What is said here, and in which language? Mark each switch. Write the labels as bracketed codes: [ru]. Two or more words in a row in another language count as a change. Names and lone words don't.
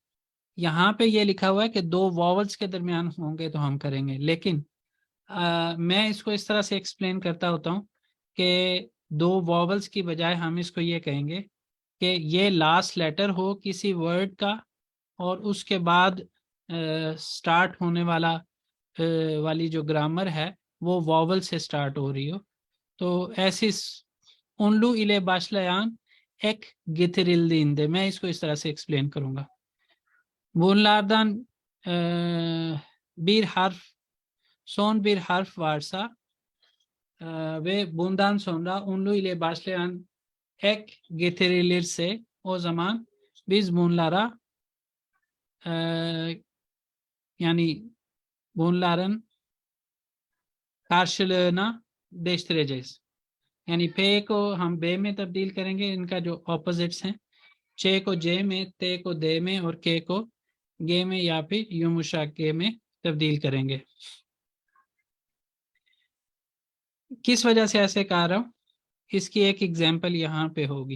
[hi] यहाँ पे ये लिखा हुआ है कि 2 वॉवल्स के दरमियान होंगे तो हम करेंगे, लेकिन मैं इसको इस तरह से एक्सप्लेन करता होता हूँ कि 2 वॉवल्स की बजाय हम इसको ये कहेंगे कि ये [en] last letter [hi] हो किसी वर्ड का, और उसके बाद स्टार्ट होने वाली जो ग्रामर है वो वॉवल से स्टार्ट हो रही हो। तो ऐसी [tr] ünlü ile başlayan ek getirildiğinde, [hi] मैं इसको इस तरह से एक्सप्लेन करूंगा। [tr] बुनलारदान bir harf, son bir harf varsa ve bundan sonra unlu ile başlayan ek getirilirse o zaman biz bunlara yani bunların karşılığına değiştireceğiz। [hi] यानी पे को हम बे में तब्दील करेंगे, इनका जो ऑपोजिट्स हैं, चे को जे में, ते को दे में, और के को गे में या फिर युमुशा के में तब्दील करेंगे। किस वजह से ऐसे कह रहा हूँ, इसकी एक एग्जांपल यहाँ पे होगी।